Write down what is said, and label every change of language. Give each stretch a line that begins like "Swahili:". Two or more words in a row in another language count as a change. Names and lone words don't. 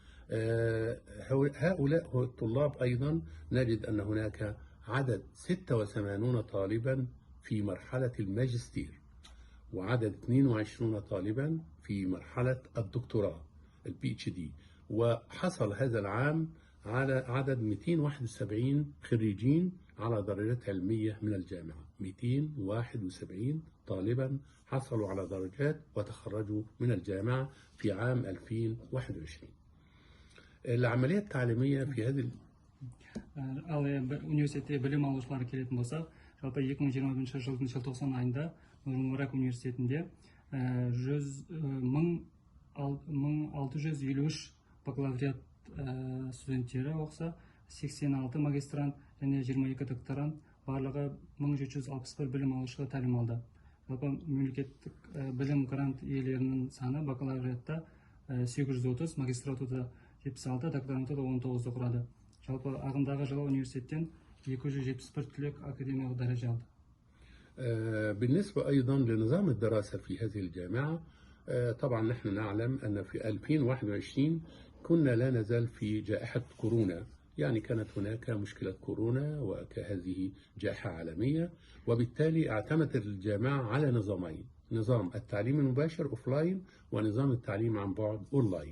Arabic: هؤلاء الطلاب أيضا نجد أن هناك عدد 86 طالبا في مرحلة الماجستير، وعدد 22 طالبا في مرحلة الدكتوراه PhD، وحصل هذا العام على عدد 271 خريجين على درجات علمية من الجامعة. 271 طالبا حصلوا على درجات وتخرجوا من الجامعة في عام 2021. العملية التعليمية في هذه
Kazakh: университетте білім алушылар келетін болсақ, жалпы 2021 жылдың желтоқсан айында Нұр Мүбарак университетінде 1653 бакалавриат студенттері оқыса, 86 магистрант және 22 докторант, барлығы 1761 білім алушыға тәлім алды. Жалпы мемлекеттік білім грант иелерінің саны бакалавриатта 830, магистратурада 76, докторантурада 19-ды құрады. Жалпы ағымдағы жылы университеттен 271 түлек академиялық дәреже алды.
Arabic: بالنسبة أيضا لنظام الدراسة في هذه الجامعة، طبعا نحن نعلم أن في 2021 كنا لا نزال في جائحة كورونا، يعني كانت هناك مشكلة كورونا وكهذه جائحة عالمية، وبالتالي اعتمدت الجامعة على نظامين: نظام التعليم المباشر أوفلاين ونظام التعليم عن بعد أونلاين.